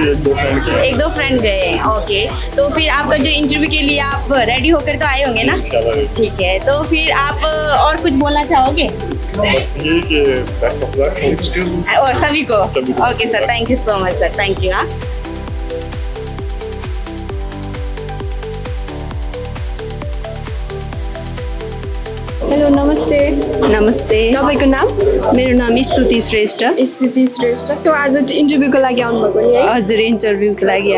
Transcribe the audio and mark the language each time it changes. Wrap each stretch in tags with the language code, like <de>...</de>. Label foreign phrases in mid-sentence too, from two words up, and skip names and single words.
<hi>एक दो फ्रेंड गए। ओके, तो फिर आपका जो इंटरव्यू के लिए आप रेडी होकर तो आए होंगे ना? ठीक है, तो फिर आप और कुछ बोलना चाहोगे? बस ये कि</hi> <en>best of luck</en> <hi>और सभी को।</hi> <en>OK sir, thank you so much sir, thank you.</en> <hi>हाँ,</hi> <ne>हेलो, नमस्ते। नमस्ते, तपाईको नाम? मेरो नाम स्तुति श्रेष्ठ। स्तुति श्रेष्ठ। सो आज इन्टरभ्यूको लागि आउनुभएको नि है? हजुर, इन्टरभ्यूको लागि</ne>